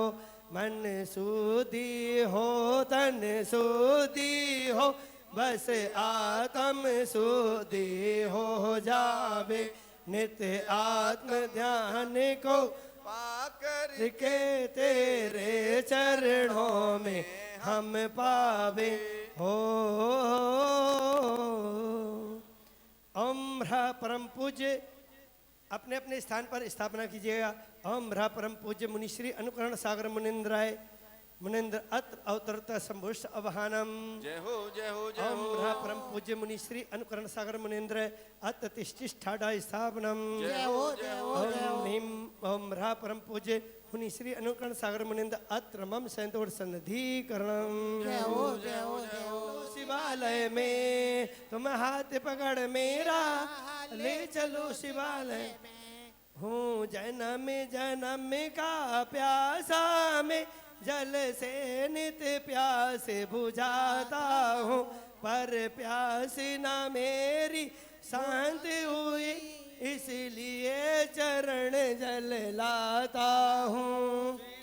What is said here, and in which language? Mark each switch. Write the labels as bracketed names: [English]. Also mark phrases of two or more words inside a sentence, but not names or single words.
[Hindi] मन शुद्धि हो तन शुद्धि हो, बस आत्म शुद्धि हो जावे, नित्य आत्म ध्यान को पाकर के तेरे चरणों में हम पावे हो। ओम ह्रा परम पूज्य अपने अपने स्थान पर स्थापना कीजिएगा। [Sanskrit] ओम ह्रा परम पूज्य मुनिश्री अनुकरण सागर मुनिंद्राय मुनिंद्र अत्र अवतरत संभुष्ट अवहानम। [Hindi] जय हो जय हो जय हो। [Sanskrit] ओम ह्रा परम पूज्य मुनिश्री अनुकरण सागर मुनिंद्र अत्र तिष्ठिष्ठाडा स्थापनम। [Hindi] जय हो जय हो जय हो। [Sanskrit] ओम ह्रीम ओम ह्रा परम पूज्य मुनिश्री अनुकरण सागर मुनिंद्र अत्र मम संतोर सन्निधिकरणम। [Hindi] जय हो जय हो जय हो। शिवालय में तुम हाथ पकड़ मेरा ले चलो शिवालय, हूँ जन्म जन्म का प्यासा में जल से नित प्यास बुझाता हूँ, पर प्यास ना मेरी शांत हुई इसलिए चरण जल लाता हूँ।